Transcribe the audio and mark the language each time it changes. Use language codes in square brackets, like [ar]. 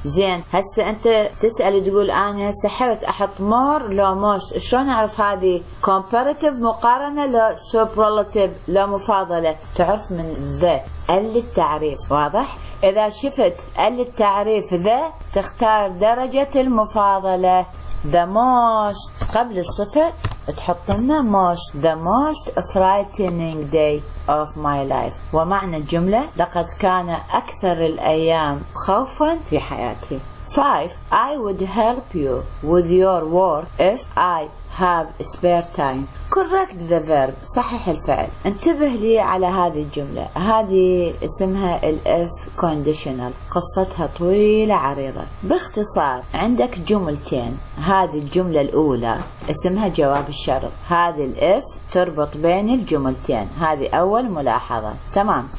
[ar] زين هسه انت تسأل تقول انا هسه حرت احط مور لو موست، شلون اعرف هذه كومباريتيف مقارنة لو سوبرلاتيف لو مفاضلة؟ تعرف من ذا التعريف، واضح؟ اذا شفت التعريف ذا تختار درجة المفاضلة. [en] the most [ar] قبل الصفة تحط لنا [en] most، the most frightening day of my life. [ar] ومعنى الجملة لقد كان أكثر الأيام خوفا في حياتي. 5. [en] I would help you with your work if I have spare time. correct the verb، [ar] صحح الفعل. انتبه لي على هذه الجملة، هذه اسمها الاف conditional، قصتها طويلة عريضة. باختصار عندك جملتين، هذه الجملة الأولى اسمها جواب الشرط، هذه الاف تربط بين الجملتين، هذه أول ملاحظة. تمام.